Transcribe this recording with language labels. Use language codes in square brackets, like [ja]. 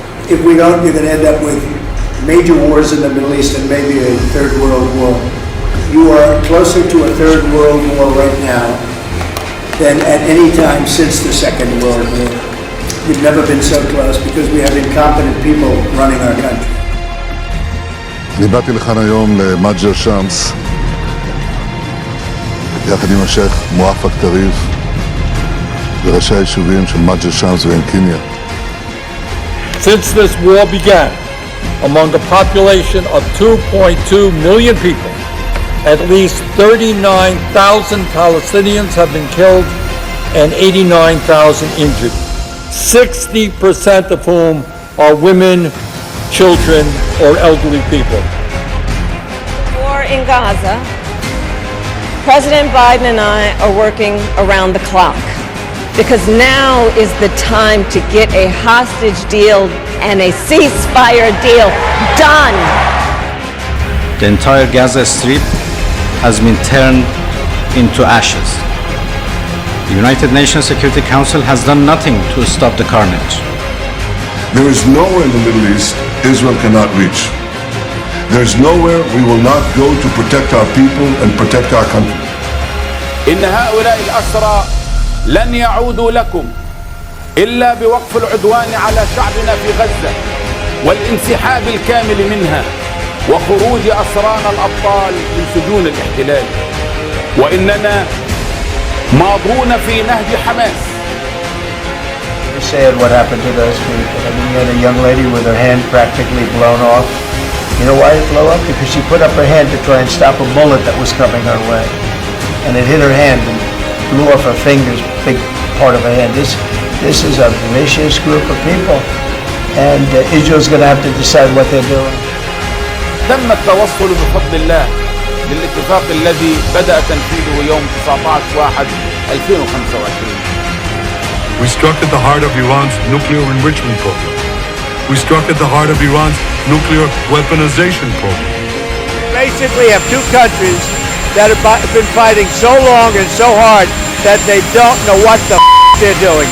[en] If we don't, you're going to end up with major wars in the Middle East and maybe a third world war. You are closer to a third world war right now than at any time since the Second World War. We've never been so close because we have incompetent people running our country. [he] אני באתי לכאן היום למג'ר שמס יחד עם השייך מואפק טריף וראשי היישובים של מג'ר שמס ועין-קיניה. [en] Since this war began, among a population of 2.2 million people, at least 39,000 Palestinians have been killed and 89,000 injured, 60% of whom are women, children, or elderly people. War in Gaza, President Biden and I are working around the clock because now is the time to get a hostage deal and a ceasefire deal done. The entire Gaza Strip has been turned into ashes. The United Nations Security Council has done nothing to stop the carnage. There is nowhere in the Middle East Israel cannot reach. There is nowhere we will not go to protect our people and protect our country. [ar] إن هؤلاء الأسرى لن يعودوا لكم إلا بوقف العدوان على شعبنا في غزة والانسحاب الكامل منها وخروج أسرانا الأبطال من سجون الاحتلال وإننا ماضون في نهج حماس. [en] It's sad what happened to those people. I mean, you had a young lady with her hand practically blown off. You know why it blew up? Because she put up her hand to try and stop a bullet that was coming her way. And it hit her hand and blew off her fingers, big part of her hand. This is a vicious group of people. And Israel's going to have to decide what they're doing. [ar] تم التوصل بفضل الله للاتفاق الذي بدأ تنفيذه يوم 19/1/2025. [en] We struck at the heart of Iran's nuclear enrichment program. We struck at the heart of Iran's nuclear weaponization program. Basically have two countries that have been fighting so long and so hard that they don't know what the they're doing.